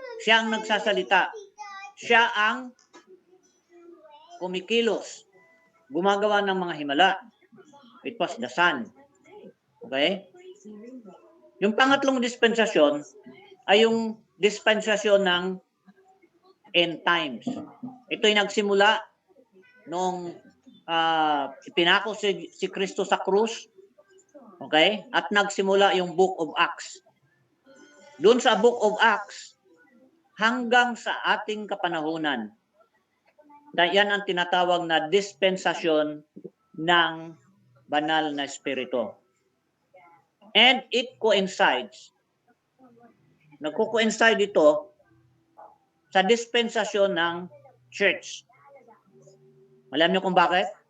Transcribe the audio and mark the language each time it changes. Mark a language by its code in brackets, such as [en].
[tl] Siya ang nagsasalita. Siya ang kumikilos, gumagawa ng mga himala. [en] It was the Son. [tl] Okay? Yung pangatlong dispensasyon ay yung dispensasyon ng end times. Ito'y nagsimula nung ipinako si Kristo sa krus. Okay? At nagsimula yung Book of Acts. Doon sa Book of Acts, hanggang sa ating kapanahunan, yan ang tinatawag na dispensasyon ng banal na espiritu. [en] And it coincides. [tl] Nagko-coincide ito sa dispensasyon ng church. Alam niyo kung bakit?